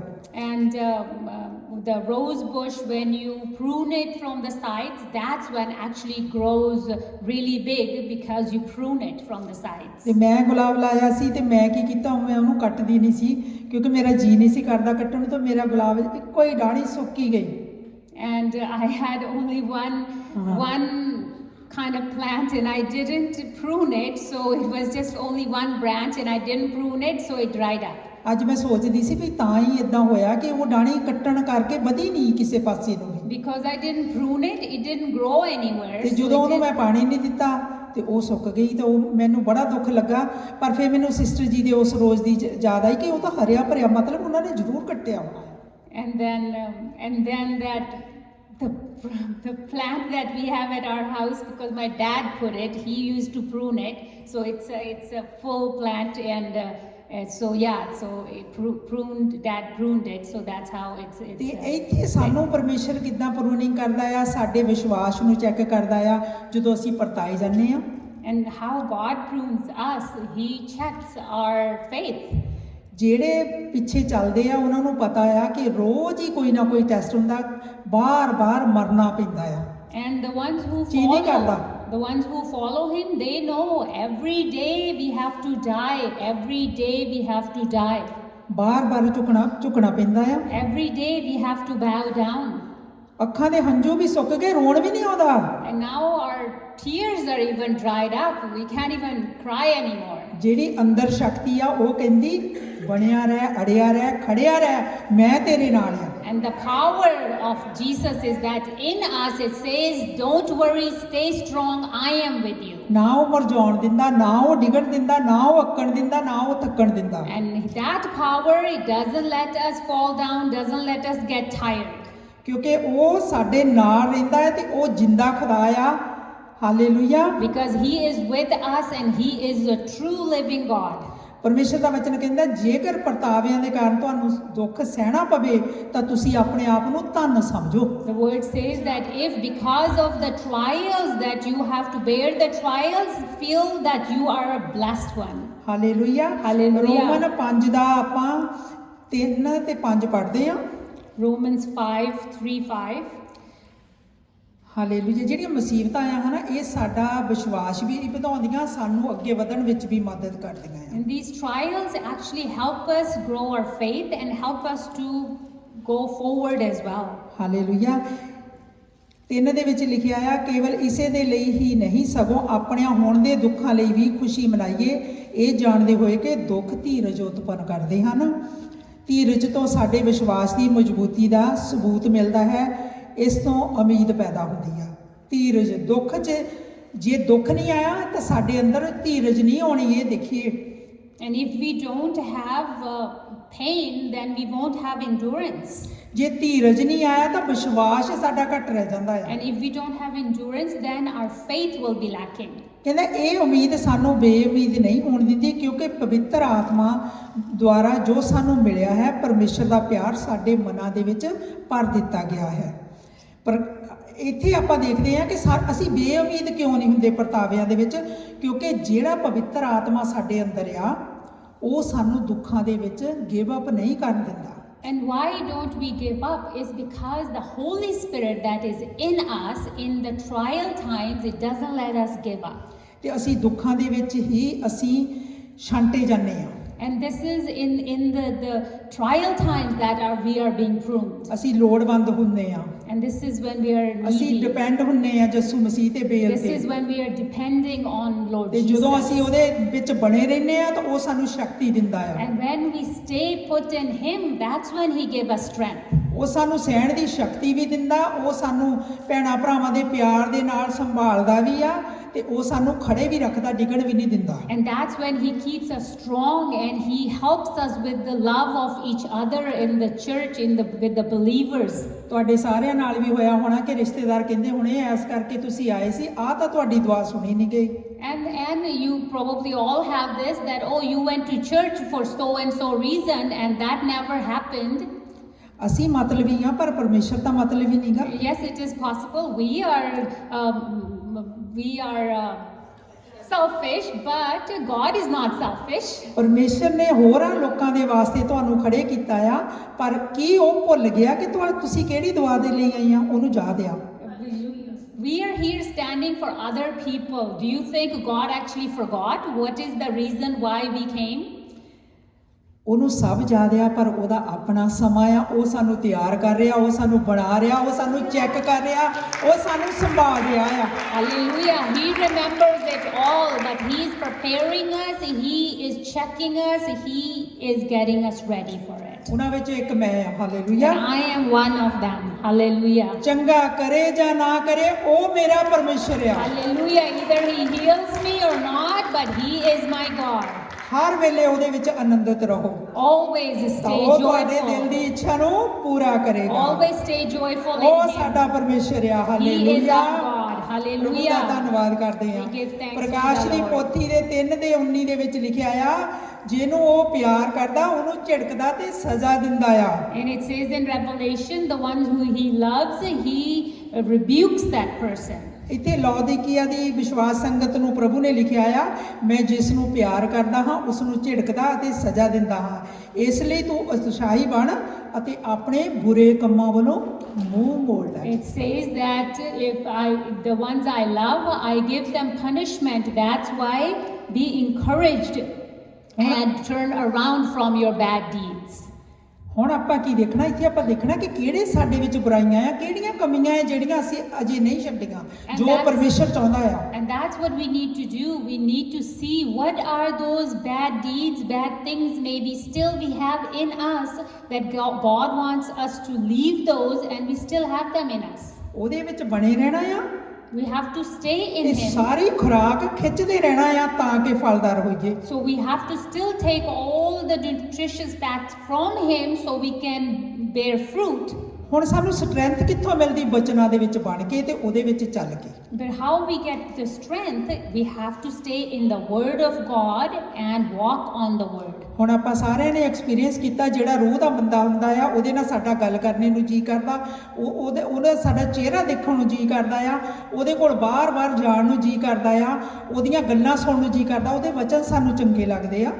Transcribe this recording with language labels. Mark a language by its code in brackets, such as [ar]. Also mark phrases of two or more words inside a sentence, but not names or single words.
[en] And the rose bush, when you prune it from the sides, that's when actually grows really big because you prune it from the sides. [pa] ਤੇ ਮੈਂ ਗੁਲਾਬ ਲਾਇਆ ਸੀ, ਤੇ ਮੈਂ ਕੀ ਕੀਤਾ, ਮੈਂ ਉਹਨੂੰ ਕੱਟਦੀ ਨਹੀਂ ਸੀ ਕਿਉਂਕਿ ਮੇਰਾ ਜੀ ਨਹੀਂ ਸੀ ਕਰਦਾ ਕੱਟਣ ਨੂੰ, ਤਾਂ ਮੇਰਾ ਗੁਲਾਬ ਇੱਕੋ ਹੀ ਡਾਣੀ ਸੁੱਕੀ ਗਈ। [en] And I had only one kind of plant and I didn't prune it, so it was just only one branch and I didn't prune it, so it dried up. [pa] ਅੱਜ ਮੈਂ ਸੋਚਦੀ ਸੀ ਵੀ ਤਾਂ ਹੀ ਇਦਾਂ ਹੋਇਆ ਕਿ ਉਹ ਡਾਣੀ ਕੱਟਣ ਕਰਕੇ ਵਧੀ ਨਹੀਂ ਕਿਸੇ ਪਾਸੇ ਨੂੰ ਵੀ। [en] Because I didn't prune it, it didn't grow anywhere. [pa] ਤੇ ਜਦੋਂ ਉਹਨੂੰ ਮੈਂ ਪਾਣੀ ਨਹੀਂ ਦਿੱਤਾ ਤੇ ਉਹ ਸੁੱਕ ਗਈ, ਤਾਂ ਉਹ ਮੈਨੂੰ ਬੜਾ ਦੁੱਖ ਲੱਗਾ। ਪਰ ਫਿਰ ਮੈਨੂੰ ਸਿਸਟਰ ਜੀ ਦੇ ਉਸ ਰੋਜ਼ ਦੀ ਯਾਦ ਆਈ ਕਿ ਉਹ ਤਾਂ ਹਰਿਆ ਭਰਿਆ, ਮਤਲਬ ਉਹਨਾਂ ਨੇ ਜ਼ਰੂਰ ਕੱਟਿਆ ਹੋਣਾ। [en] And then that the plant that we have at our house, because my dad put it, he used to prune it, so it's a full plant, and so dad pruned it, so that's how it's [pa] ਤੇ ਇੱਥੇ ਸਾਨੂੰ ਪਰਮੇਸ਼ਰ ਕਿੱਦਾਂ ਪ੍ਰੂਨਿੰਗ ਕਰਦਾ ਆ, ਸਾਡੇ ਵਿਸ਼ਵਾਸ ਨੂੰ ਚੈੱਕ ਕਰਦਾ ਆ ਜਦੋਂ ਅਸੀਂ ਪਰਤਾਏ ਜਾਂਦੇ ਆ। [en] And how God prunes us, he checks our faith. [pa] ਜਿਹੜੇ ਪਿੱਛੇ ਚੱਲਦੇ ਆ ਉਹਨਾਂ ਨੂੰ ਪਤਾ ਆ ਕਿ ਰੋਜ਼ ਹੀ ਕੋਈ ਨਾ ਕੋਈ ਟੈਸਟ ਹੁੰਦਾ, ਬਾਰ-ਬਾਰ ਮਰਨਾ ਪੈਂਦਾ ਆ। [en] And the ones who follow him, they know every day we have to die, every day we have to die. [pa] ਬਾਰ-ਬਾਰ ਝੁਕਣਾ ਪੈਂਦਾ ਆ। [en] Every day we have to bow down. [pa] ਅੱਖਾਂ ਦੇ ਹੰਝੂ ਵੀ ਸੁੱਕ ਗਏ, ਰੋਣ ਵੀ ਨਹੀਂ ਆਉਂਦਾ। [en] And now our tears are even dried up, we can't even cry anymore. [pa] ਜਿਹੜੀ ਅੰਦਰ ਸ਼ਕਤੀ ਆ ਉਹ ਕਹਿੰਦੀ ਬਣਿਆ ਰਹਿ, ਅੜਿਆ ਰਹਿ, ਖੜਿਆ ਰਹਿ, ਮੈਂ ਤੇਰੇ ਨਾਲ ਆ। [en] And the power of Jesus is that in us it says, don't worry, stay strong, I am with you. [pa] ਨਾ ਉਹ ਮਰਜਾਉਣ ਦਿੰਦਾ, ਨਾ ਉਹ ਡਿੱਗਣ ਦਿੰਦਾ, ਨਾ ਉਹ ਅੱਕਣ ਦਿੰਦਾ, ਨਾ ਉਹ ਥੱਕਣ ਦਿੰਦਾ। [en] And that power, it doesn't let us fall down, doesn't let us get tired. [pa] ਕਿਉਂਕਿ ਉਹ ਸਾਡੇ ਨਾਲ ਰਹਿੰਦਾ ਹੈ ਤੇ ਉਹ ਜਿੰਦਾ ਖੁਦਾ ਆ। ਹਾਲੇਲੂਇਆ। [en] Because he is with us and he is a true living God. [pa] ਪਰਮੇਸ਼ਰ ਦਾ ਵਚਨ ਕਹਿੰਦਾ ਜੇਕਰ ਪਰਤਾਵਿਆਂ ਦੇ ਕਾਰਨ ਤੁਹਾਨੂੰ ਦੁੱਖ ਸਹਿਣਾ ਪਵੇ ਤਾਂ ਤੁਸੀਂ ਆਪਣੇ ਆਪ ਨੂੰ ਧੰਨ ਸਮਝੋ। [en] The word says that if because of the trials that you have to bear the trials, feel that you are a blessed one. [pa] ਹਾਲੇਲੂਇਆ। ਰੋਮਨ 5 ਦਾ ਆਪਾਂ 3 ਤੇ 5 ਪੜ੍ਹਦੇ ਹਾਂ। [en] Romans 5:3-5. [pa] ਹਾਲੇਲੂਇਆ। ਜਿਹੜੀਆਂ ਮੁਸੀਬਤਾਂ ਆ ਹਨਾ, ਇਹ ਸਾਡਾ ਵਿਸ਼ਵਾਸ ਵੀ ਵਧਾਉਂਦੀਆਂ, ਸਾਨੂੰ ਅੱਗੇ ਵਧਣ ਵਿੱਚ ਵੀ ਮਦਦ ਕਰਦੀਆਂ ਆ। [en] And these trials actually help us grow our faith and help us to go forward as well. [pa] ਹਾਲੇਲੂਇਆ। 3 ਦੇ ਵਿੱਚ ਲਿਖਿਆ ਆ, ਕੇਵਲ ਇਸੇ ਦੇ ਲਈ ਹੀ ਨਹੀਂ ਸਗੋਂ ਆਪਣਿਆਂ ਹੋਣ ਦੇ ਦੁੱਖਾਂ ਲਈ ਵੀ ਖੁਸ਼ੀ ਮਨਾਈਏ, ਇਹ ਜਾਣਦੇ ਹੋਏ ਕਿ ਦੁੱਖ ਧੀਰਜ ਉਤਪੰਨ ਕਰਦੇ ਹਨ। ਧੀਰਜ ਤੋਂ ਸਾਡੇ ਵਿਸ਼ਵਾਸ ਦੀ ਮਜ਼ਬੂਤੀ ਦਾ ਸਬੂਤ ਮਿਲਦਾ ਹੈ, ਇਸ ਤੋਂ ਉਮੀਦ ਪੈਦਾ ਹੁੰਦੀ ਆ। ਧੀਰਜ ਦੁੱਖ 'ਚ, ਜੇ ਦੁੱਖ ਨਹੀਂ ਆਇਆ ਤਾਂ ਸਾਡੇ ਅੰਦਰ ਧੀਰਜ ਨਹੀਂ ਆਉਣੀ, ਇਹ ਦੇਖੀਏ। [en] And if we don't have pain, then we won't have endurance. [pa] ਜੇ ਧੀਰਜ ਨਹੀਂ ਆਇਆ ਤਾਂ ਵਿਸ਼ਵਾਸ ਸਾਡਾ ਘੱਟ ਰਹਿ ਜਾਂਦਾ ਹੈ। [en] And if we don't have endurance, then our faith will be lacking. [pa] ਕਹਿੰਦਾ ਇਹ ਉਮੀਦ ਸਾਨੂੰ ਬੇਉਮੀਦ ਨਹੀਂ ਹੋਣ ਦਿੰਦੀ, ਕਿਉਂਕਿ ਪਵਿੱਤਰ ਆਤਮਾ ਦੁਆਰਾ ਜੋ ਸਾਨੂੰ ਮਿਲਿਆ ਹੈ, ਪਰਮੇਸ਼ਰ ਦਾ ਪਿਆਰ ਸਾਡੇ ਮਨਾਂ ਦੇ ਵਿੱਚ ਭਰ ਦਿੱਤਾ ਗਿਆ ਹੈ। ਪਰ ਇੱਥੇ ਆਪਾਂ ਦੇਖਦੇ ਹਾਂ ਕਿ ਅਸੀਂ ਬੇਉਮੀਦ ਕਿਉਂ ਨਹੀਂ ਹੁੰਦੇ ਪਰਤਾਵਿਆਂ ਦੇ ਵਿੱਚ, ਕਿਉਂਕਿ ਜਿਹੜਾ ਪਵਿੱਤਰ ਆਤਮਾ ਸਾਡੇ ਅੰਦਰ ਆ, ਉਹ ਸਾਨੂੰ ਦੁੱਖਾਂ ਦੇ ਵਿੱਚ [en] give up [pa] ਨਹੀਂ ਕਰਨ ਦਿੰਦਾ। [en] And why don't we give up is because the Holy Spirit that is in us in the trial times, it doesn't let us give up. [pa] ਤੇ ਅਸੀਂ ਦੁੱਖਾਂ ਦੇ ਵਿੱਚ ਹੀ ਅਸੀਂ ਛਾਂਟੇ ਜਾਂਦੇ ਹਾਂ। [en] And this is in the trial times that we are being pruned. [pa] ਅਸੀਂ ਲੋੜਵੰਦ ਹੁੰਦੇ ਹਾਂ, [en] And this is when we are [pa] ਅਸੀਂ [en] needy. [pa] ਡਿਪੈਂਡ ਹੁੰਦੇ ਹਾਂ ਯਿਸੂ ਮਸੀਹ ਤੇ ਬੇਲ [en] This [pa] ਤੇ। [en] is when we are depending on Lord [pa] ਤੇ ਜਦੋਂ ਅਸੀਂ [en] Jesus. [pa] ਉਹਦੇ ਵਿੱਚ ਬਣੇ ਰਹਿੰਦੇ ਆ ਤਾਂ ਉਹ ਸਾਨੂੰ ਸ਼ਕਤੀ ਦਿੰਦਾ ਆ। [en] And when we stay put in Him, that's when He gives us strength. [pa] ਉਹ ਸਾਨੂੰ ਸਹਿਣ ਦੀ ਸ਼ਕਤੀ ਵੀ ਦਿੰਦਾ, ਉਹ ਸਾਨੂੰ ਭੈਣਾਂ ਭਰਾਵਾਂ ਦੇ ਪਿਆਰ ਦੇ ਨਾਲ ਸੰਭਾਲਦਾ ਵੀ ਆ, ਤੇ ਉਹ ਸਾਨੂੰ ਖੜੇ ਵੀ ਰੱਖਦਾ, ਡਿੱਗਣ ਵੀ ਨਹੀਂ ਦਿੰਦਾ। [en] And that's when He keeps us strong and He helps us with the love of each other in the church, with the believers. [pa] ਤੁਹਾਡੇ ਸਾਰਿਆਂ ਨਾਲ ਵੀ ਹੋਇਆ ਹੋਣਾ ਕਿ ਰਿਸ਼ਤੇਦਾਰ ਕਹਿੰਦੇ ਹੋਣੇ, ਐਸ ਕਰਕੇ ਤੁਸੀਂ ਆਏ ਸੀ, ਆਹ ਤਾਂ ਤੁਹਾਡੀ ਦੁਆ ਸੁਣੀ ਨਹੀਂ ਗਈ। [en] And you probably all have this, that oh, you went to church for so and so reason and that never happened. [pa] ਅਸੀਂ ਮਤਲਬੀ ਆ, ਪਰ ਪਰਮੇਸ਼ਰ ਤਾਂ ਮਤਲਬੀ ਨਹੀਂਗਾ। [en] Yes, it is possible. We are selfish, but God is not selfish. [pa] ਪਰਮੇਸ਼ਰ ਨੇ ਹੋਰਾਂ ਲੋਕਾਂ ਦੇ ਵਾਸਤੇ ਤੁਹਾਨੂੰ ਖੜੇ ਕੀਤਾ ਆ, ਪਰ ਕੀ ਉਹ ਭੁੱਲ ਗਿਆ ਕਿ ਤੁਸੀਂ ਕਿਹੜੀ ਦੁਆ ਦੇ ਲਈ ਆਈਆਂ, ਉਹਨੂੰ ਯਾਦ ਆ। [en] We are here standing for other people. Do you think God actually forgot what is the reason why we came? [pa] ਉਹਨੂੰ ਸਭ ਯਾਦ ਆ, ਪਰ ਉਹਦਾ ਆਪਣਾ ਸਮਾਂ ਆ, ਉਹ ਸਾਨੂੰ ਤਿਆਰ ਕਰ ਰਿਹਾ, ਉਹ ਸਾਨੂੰ ਬਣਾ ਰਿਹਾ, ਉਹ ਸਾਨੂੰ ਚੈੱਕ ਕਰ ਰਿਹਾ, ਉਹ ਸਾਨੂੰ ਸੰਭਾਲ ਰਿਹਾ ਆ। [en] Hallelujah. He remembers it all, but He is preparing us, He is checking us, He is getting us ready for it. [pa] ਉਹਨਾਂ ਵਿੱਚ ਇੱਕ ਮੈਂ ਆ। ਹਾਲੇਲੂਇਆ। [en] And I am one of them. Hallelujah. [pa] ਚੰਗਾ ਕਰੇ ਜਾਂ ਨਾ ਕਰੇ, ਉਹ ਮੇਰਾ ਪਰਮੇਸ਼ਰ ਆ। [en] Hallelujah. Either He heals me or not, but He is my God. [pa] ਹਰ ਵੇਲੇ ਉਹਦੇ ਵਿੱਚ ਆਨੰਦਿਤ ਰਹੋ, [en] Always [pa] ਤਾਂ [en] stay [pa] ਉਹ ਤੁਹਾਡੇ ਦਿਲ [en] joyful. [pa] ਦੀ ਇੱਛਾ ਨੂੰ ਪੂਰਾ ਕਰੇਗਾ। [en] Always stay joyful [pa] ਉਹ [en] in Him. [pa] ਸਾਡਾ ਪਰਮੇਸ਼ਰ ਆ। [en] He is [pa] ਹਾਲੇਲੂਇਆ। [en] our God. [pa] ਪ੍ਰਭੂ ਦਾ [en] Hallelujah. [pa] ਧੰਨਵਾਦ ਕਰਦੇ ਹਾਂ। [en] We give thanks to [pa] ਪ੍ਰਕਾਸ਼ [en] the [pa] ਦੀ [en] Lord. [pa] ਪੋਥੀ ਦੇ 3:19 ਦੇ ਵਿੱਚ ਲਿਖਿਆ ਆ, ਜਿਹਨੂੰ ਉਹ ਪਿਆਰ ਕਰਦਾ ਉਹਨੂੰ ਝਿੜਕਦਾ ਤੇ ਸਜ਼ਾ ਦਿੰਦਾ ਆ। [en] And it says in Revelation, the one who He loves, He rebukes that person. [pa] ਇੱਥੇ ਲੌਦੀਕੀਆ ਦੀ ਵਿਸ਼ਵਾਸ ਸੰਗਤ ਨੂੰ ਪ੍ਰਭੂ ਨੇ ਲਿਖਿਆ ਆ, ਮੈਂ ਜਿਸ ਨੂੰ ਪਿਆਰ ਕਰਦਾ ਹਾਂ ਉਸ ਨੂੰ ਝਿੜਕਦਾ ਅਤੇ ਸਜ਼ਾ ਦਿੰਦਾ ਹਾਂ, ਇਸ ਲਈ ਤੂੰ ਉਤਸ਼ਾਹੀ ਬਣ ਅਤੇ ਆਪਣੇ ਬੁਰੇ ਕੰਮਾਂ ਵੱਲੋਂ ਮੂੰਹ ਮੋੜ ਲੈ। [en] It says that the ones I love, I give them punishment. That's why be encouraged and turn around from your bad deeds. [pa] ਹੁਣ ਆਪਾਂ ਕੀ ਦੇਖਣਾ, ਇੱਥੇ ਆਪਾਂ ਦੇਖਣਾ ਕਿ ਕਿਹੜੇ ਸਾਡੇ ਵਿੱਚ ਬੁਰਾਈਆਂ ਆ, ਕਿਹੜੀਆਂ ਕਮੀਆਂ ਆ ਜਿਹੜੀਆਂ ਅਸੀਂ ਅਜੇ ਨਹੀਂ ਛੱਡੀਆਂ, ਜੋ ਪਰਮੇਸ਼ਰ ਚਾਹੁੰਦਾ ਆ। [en] And that's what we need to do. We need to see what are those bad deeds, bad things maybe still we have in us that God wants us to leave those, and we still have them in us. [pa] ਉਹਦੇ ਵਿੱਚ ਬਣੇ ਰਹਿਣਾ ਆ। [en] We have to stay in [pa] ਇਹ [en] Him. [pa] ਸਾਰੀ ਖੁਰਾਕ ਖਿੱਚਦੇ ਰਹਿਣਾ ਆ ਤਾਂ ਕਿ ਫਲਦਾਰ ਹੋਈਏ। [en] So we have to still take all the nutritious fats from Him so we can bear fruit. [pa] ਹੁਣ ਸਾਨੂੰ ਸਟਰੈਂਥ ਕਿੱਥੋਂ ਮਿਲਦੀ? ਬਚਨਾਂ ਦੇ ਵਿੱਚ ਬਣ ਕੇ ਤੇ ਉਹਦੇ ਵਿੱਚ ਚੱਲ ਕੇ। [en] But how we get the strength? We have to stay in the Word of God and walk on the Word. [pa] ਹੁਣ ਆਪਾਂ ਸਾਰਿਆਂ ਨੇ ਐਕਸਪੀਰੀਅੰਸ ਕੀਤਾ, ਜਿਹੜਾ ਰੂਹ ਦਾ ਬੰਦਾ ਹੁੰਦਾ ਆ ਉਹਦੇ ਨਾਲ ਸਾਡਾ ਗੱਲ ਕਰਨੇ ਨੂੰ ਜੀ ਕਰਦਾ, ਉਹਦਾ ਸਾਡਾ ਚਿਹਰਾ ਦੇਖਣ ਨੂੰ ਜੀ ਕਰਦਾ ਆ, ਉਹਦੇ ਕੋਲ ਬਾਰ-ਬਾਰ ਜਾਣ ਨੂੰ ਜੀ ਕਰਦਾ ਆ, ਉਹਦੀਆਂ ਗੱਲਾਂ ਸੁਣਨ ਨੂੰ ਜੀ ਕਰਦਾ, ਉਹਦੇ ਵਚਨ ਸਾਨੂੰ ਚੰਗੇ ਲੱਗਦੇ ਆ।